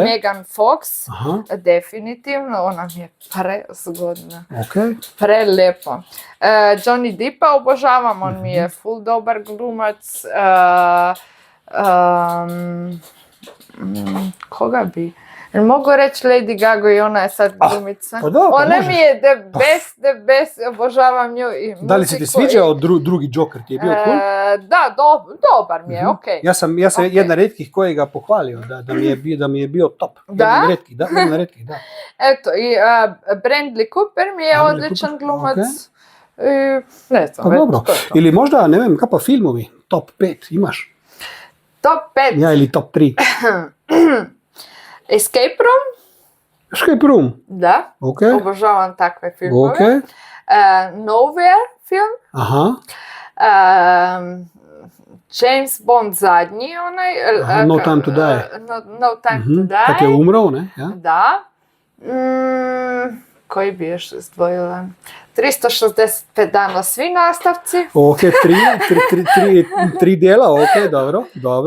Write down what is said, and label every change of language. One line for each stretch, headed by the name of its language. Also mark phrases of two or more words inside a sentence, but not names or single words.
Croatian: Megan Fox, definitivno, ona mi je prezgodna. Okay. Prelijepo. Johnny Deppa obožavam, on mi je full dobar glumac. Koga bi? Mogu reći Lady Gaga i ona je sad glumica. Pa da, ona mi je
English: the best,
Croatian: obožavam nju i muziku. Da li se ti sviđao drugi Joker, ti je bio cool? Da, dobar mi je, okej. Ja sam jedna retkih koji ga pohvalio, da mi je bio top. Da? Jedna retkih, da. Eto, i Bradley Cooper mi je odličan glumac. Okay. Ne znam, pa dobro. Ili možda, ne vem, kaj pa filmovi, top 5 imaš? Top 5? Ja, ili top 3. Escape Room? Da, obožavam takve filmove. Nowhere film. Aha. James Bond zadnji, onaj. No Time to Die. No Time to Die. Kad je umro, ne? Ja? Da. Koji bi još izdvojila? 365 dana, svi nastavci. Ok, tri dijela, ok, dobro.